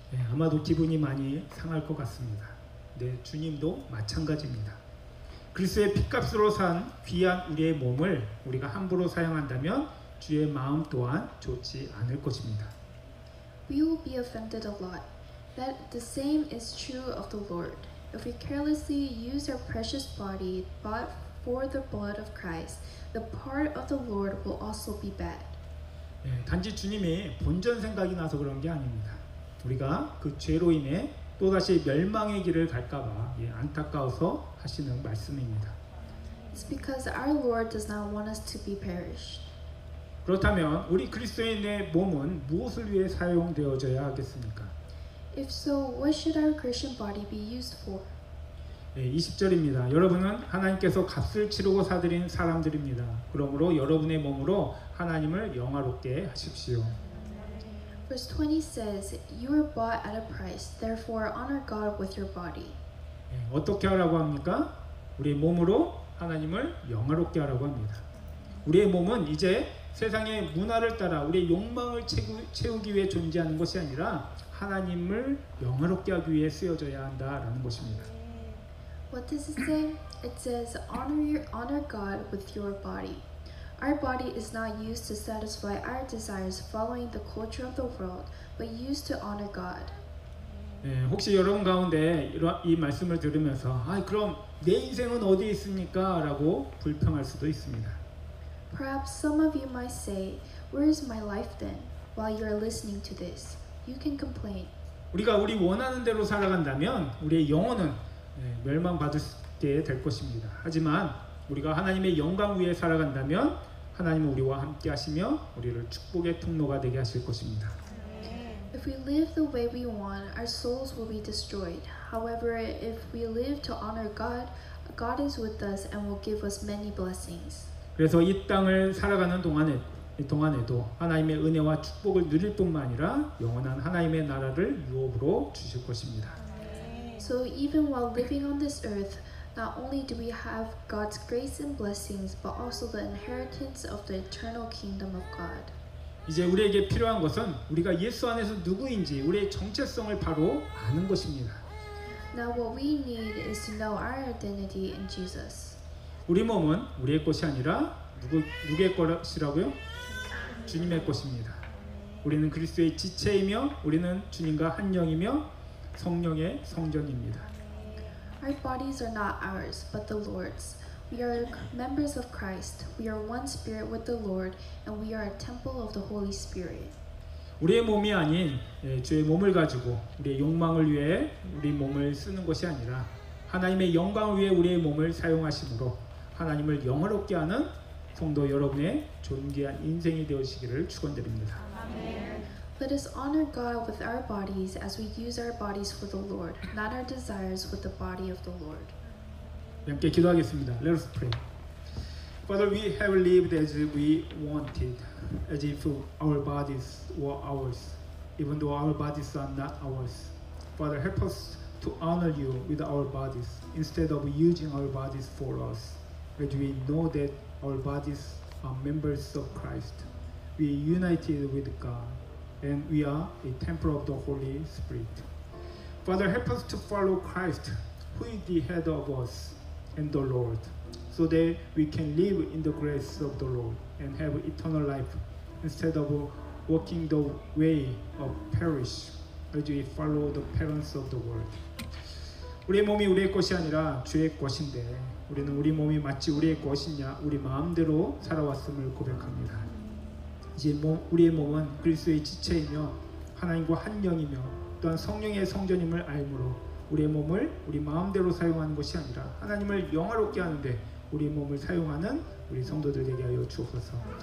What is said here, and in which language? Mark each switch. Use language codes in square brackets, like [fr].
[ko] 아마도 기분이 많이 상할 것 같습니다. 네, 주님도 마찬가지입니다. 그리스도의 핏값으로 산 귀한 우리의 몸을 우리가 함부로 사용한다면 주의 마음 또한 좋지 않을 것입니다. [en] We will be offended a lot. That the same is true of the Lord. If we carelessly use our precious body bought for the blood of Christ, the part of the Lord will also be bad. [ko] 단지 주님이 본전 생각이 나서 그런 게 아닙니다. 우리가 그 죄로 인해 또다시 멸망의 길을 갈까봐 안타까워서 하시는 말씀입니다. [en] It's because our Lord does not want us to be perished. [ko] 그렇다면 우리 그리스도인의 몸은 무엇을 위해 사용되어져야 하겠습니까? [en] If so, what should our Christian body be used for? [ko] 20절입니다. 여러분은 하나님께서 값을 치르고 사들인 사람들입니다. 그러므로 여러분의 몸으로 하나님을 영화롭게 하십시오. [en] Verse 20 says, You were bought at a price, therefore honor God with your body. [ko] 어떻게 하라고 합니까? 우리 몸으로 하나님을 영화롭게 하라고 합니다. 우리의 몸은 이제 세상의 문화를 따라 우리의 욕망을 채우기 위해 존재하는 것이 아니라 하나님을 영화롭게 하기 위해 쓰여져야 한다라는 것입니다. [en] What does it say? It says, honor God with your body. Our body is not used to satisfy our desires following the culture of the world, but used to honor God. [ko] 혹시 여러분 가운데 이 말씀을 들으면서 그럼 내 인생은 어디에 있습니까? 라고 불평할 수도 있습니다. [en] Perhaps some of you might say, Where is my life then? While you are listening to this, you can complain. [ko] 우리가 우리 원하는 대로 살아간다면 우리의 영혼은 멸망받게 될 것입니다. 하지만 우리가 하나님의 영광 위에 살아간다면 하나님은 우리와 함께 하시며 우리를 축복의 통로가 되게 하실 것입니다. [en] If we live the way we want, our souls will be destroyed. However, if we live to honor God, God is with us and will give us many blessings. [ko] 그래서 이 땅을 살아가는 동안에도 하나님의 은혜와 축복을 누릴 뿐만 아니라 영원한 하나님의 나라를 유업으로 주실 것입니다. [en] So even while living on this earth, not only do we have God's grace and blessings, but also the inheritance of the eternal kingdom of God. [ko] 이제 우리에게 필요한 것은 우리가 예수 안에서 누구인지 우리의 정체성을 바로 아는 것입니다. [en] Now what we need is to know our identity in Jesus. [ko] 우리 몸은 우리의 것이 아니라 누구의 것이라고요? 주님의 것입니다. 우리는 그리스도의 지체이며 우리는 주님과 한 영이며 성령의 성전입니다. [en] Our bodies are not ours, but the Lord's. We are members of Christ. We are one spirit with the Lord, and we are a temple of the Holy Spirit. [ko] 우리의 몸이 아닌 주의 몸을 가지고 우리의 욕망을 위해 우리 몸을 쓰는 것이 아니라 하나님의 영광을 위해 우리의 몸을 사용하심으로 하나님을 영화롭게 하는 성도 여러분의 존귀한 인생이 되시기를 축원드립니다. [en] Let us honor God with our bodies as we use our bodies for the Lord, not our desires with the body of the Lord. [ko] 함께 기도하겠습니다. [en] Let us pray. Father, we have lived as we wanted, as if our bodies were ours, even though our bodies are not ours. Father, help us to honor you with our bodies instead of using our bodies for us, as we know that our bodies are members of Christ. We are united with God, and we are a temple of the Holy Spirit. Father, help us to follow Christ, who is the head of us, and the Lord, so that we can live in the grace of the Lord and have eternal life instead of walking the way of perish as we follow the parents of the world. [ko] 우리의 몸이 우리의 것이 아니라 주의 것인데 우리는 우리 몸이 마치 우리의 것이냐 우리 마음대로 살아왔음을 고백합니다. 이제 우리의 몸은 그리스도의 지체이며 하나님과 한 영이며 또한 성령의 성전임을 알므로 우리의 몸을 우리 마음대로 사용하는 것이 아니라 하나님을 영화롭게 하는데 우리 몸을 사용하는 우리 성도들 되게 하여 주옵소서.